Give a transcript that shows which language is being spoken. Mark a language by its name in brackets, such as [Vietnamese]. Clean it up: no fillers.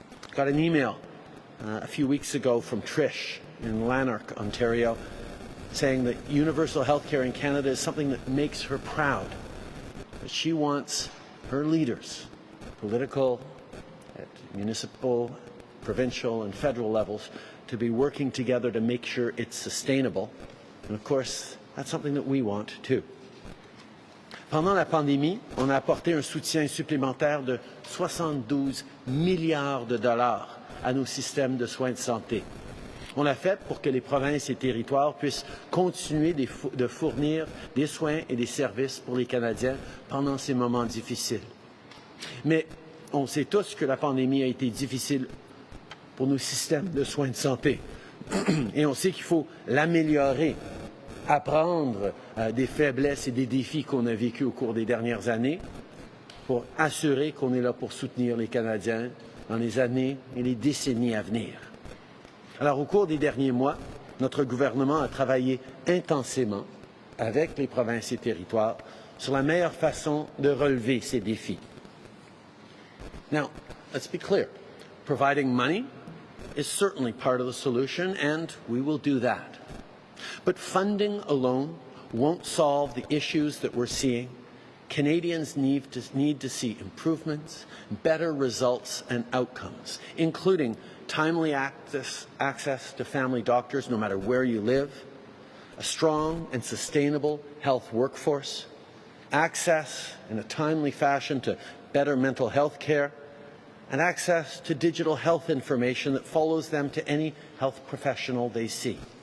[English] Got an email a few weeks ago from Trish in Lanark, Ontario, saying that universal healthcare in Canada is something that makes her proud. That she wants her leaders, political, at municipal, provincial and federal levels, to be working together to make sure it's sustainable. And of course, that's something that we want too. [French] Pendant la pandémie, on a apporté un soutien supplémentaire de 72 milliards de dollars à nos systèmes de soins de santé. On l'a fait pour que les provinces et territoires puissent continuer de fournir des soins et des services pour les Canadiens pendant ces moments difficiles. Mais on sait tous que la pandémie a été difficile pour nos systèmes de soins de santé. Et on sait qu'il faut l'améliorer, apprendre des faiblesses et des défis qu'on a vécus au cours des dernières années pour assurer qu'on est là pour soutenir les Canadiens dans les années et les décennies à venir. Alors, au cours des derniers mois, notre gouvernement a travaillé intensément avec les provinces et territoires sur la meilleure façon de relever ces défis. [English] Now, let's be clear. Providing money is certainly part of the solution, and we will do that. But funding alone won't solve the issues that we're seeing. Canadians need to see improvements, better results and outcomes, including timely access to family doctors no matter where you live, a strong and sustainable health workforce, access in a timely fashion to better mental health care, and access to digital health information that follows them to any health professional they see.